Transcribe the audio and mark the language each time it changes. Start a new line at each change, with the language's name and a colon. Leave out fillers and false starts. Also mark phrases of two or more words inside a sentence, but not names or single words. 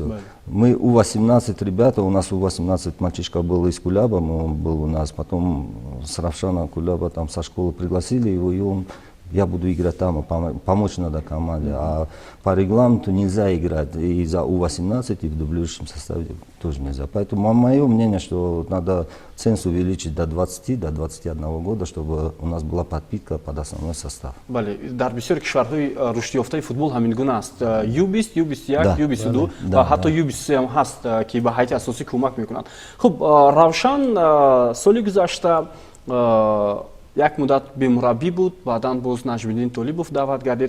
Russian: Мы У-18 ребята, у нас У-18 мальчишка был из Кулаба, он был у нас, потом с Равшана Кулаба там со школы пригласили его, и он, я буду играть там, помочь надо команде. А по регламенту нельзя играть и за У-18, и в дублирующем составе тоже нельзя. Поэтому мое мнение, что надо ценз увеличить до 20, до 21 года, чтобы у нас была подпитка под основной состав.
Tajik: Дар бисёр кишварҳои рушдёфтаи футбол ҳамин гуна аст. Ю-20, Ю-21, Ю-22 ва ҳатто Ю-23 ҳам ҳаст ки ба ҳайати асосӣ кӯмак мекунанд. Хуб, Равшан соли гузашта як муддат бемураббӣ буд, баъдан боз Наҷмиддин Толибов даъват гардид.